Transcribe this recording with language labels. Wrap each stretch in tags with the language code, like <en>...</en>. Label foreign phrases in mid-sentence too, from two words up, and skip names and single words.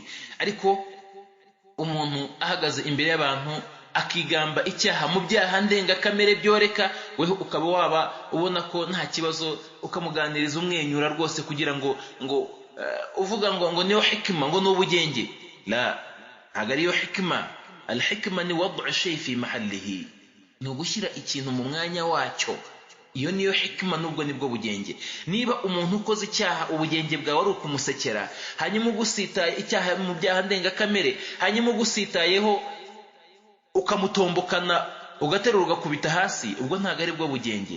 <rw>Ariko umuntu ahagaze imbere y'abantu akigamba icyaha mu byaha ndengakamere byoreka, weho ukaba waba ubona ko nta kibazo, ukamuganiriza umwenyura rwose kugira ngo uvuga ngo niyo hikima, ngo n'ubugenge. La, ntabwo ariyo hikima. Al-hikma ni</rw> <ar>وضع الشيء في محله,</ar> <rw>ni ugushyira ikintu mu mwanya wacyo. Iyo niyo hikima, nubwo nibwo bugenge. Niba umuntu ukoze icyaha ubugenge bwawe ari ukumusekera, hanyuma ugusitaye icyaha mu byaha ndengakamere, hanyuma ugusitayeho ukamutombokana ugaterura ugakubita hasi, ubwo ntabwo ari bwo bugenge.</rw>